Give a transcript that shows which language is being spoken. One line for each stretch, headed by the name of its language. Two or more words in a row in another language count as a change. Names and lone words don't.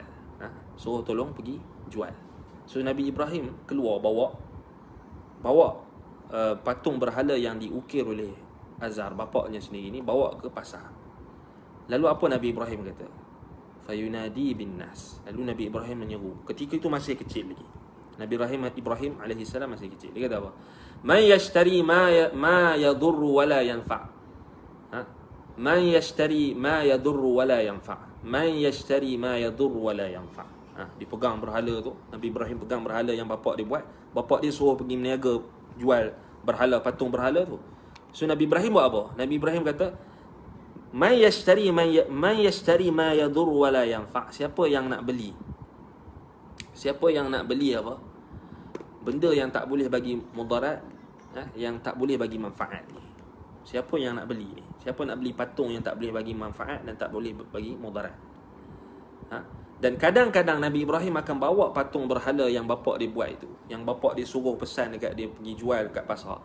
Malay: Suruh tolong pergi jual. So Nabi Ibrahim keluar bawa patung berhala yang diukir oleh Azar, bapaknya sendiri ni, bawa ke pasar. Lalu apa Nabi Ibrahim kata?
Arabic: فينادي بالناس.
Malay: Lalu Nabi Ibrahim menyeru. Ketika itu masih kecil lagi. Nabi Ibrahim AS masih kecil. Dia kata apa?
Arabic: من يشتري ما يضر ولا ينفع'. من يشتري ما يضر ولا ينفع'. من يشتري ما يضر ولا ينفع'.
Malay: Dipegang berhala tu. Nabi Ibrahim pegang berhala yang bapak dia buat. Bapak dia suruh pergi meniaga jual berhala, patung berhala tu. So Nabi Ibrahim buat apa? Nabi Ibrahim kata,
Arabic: من يشتري ما يضر ولا ينفع'.
Malay: Siapa yang nak beli? Siapa yang nak beli apa? Benda yang tak boleh bagi mudarat, yang tak boleh bagi manfaat ni. Siapa yang nak beli ni? Siapa nak beli patung yang tak boleh bagi manfaat dan tak boleh bagi mudarat? Dan kadang-kadang Nabi Ibrahim akan bawa patung berhala yang bapak dia buat itu, yang bapak dia suruh pesan dekat dia pergi jual dekat pasar.